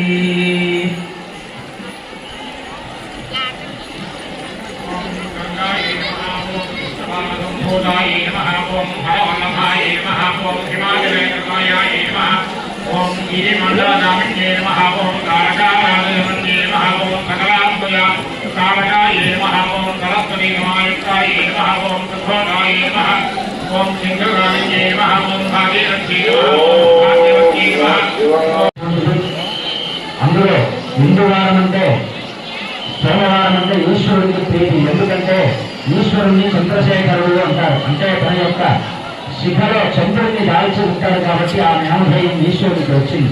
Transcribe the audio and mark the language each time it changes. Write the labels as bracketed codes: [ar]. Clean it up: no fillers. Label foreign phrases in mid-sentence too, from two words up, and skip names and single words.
[sa] ओम हरवल्लभाय नमः ओम हिमालयनाथाय नमः ओम गिरिमण्डलनामिन्ये नमः ओम कारकाराजनमन्ये नमः ओम सकलात्मया कारकाय नमः ओम सरस्वतीमायुक्ताय नमः ओम सुखोदाय नमः ओम सिंहगामिन्ये नमः ओम भागीरथी नमः ओम भाग्यवती नमः [te] అందులో ముందు వారం అంటే సోమవారం అంటే ఈశ్వరుడికి ప్రీతి. ఎందుకంటే ఈశ్వరుణ్ణి చంద్రశేఖరుడు అంటారు. అంటే తన యొక్క శిఖలో చంద్రుడిని దాల్చి ఉంటాడు కాబట్టి ఆ జ్ఞానభయం ఈశ్వరుడికి వచ్చింది.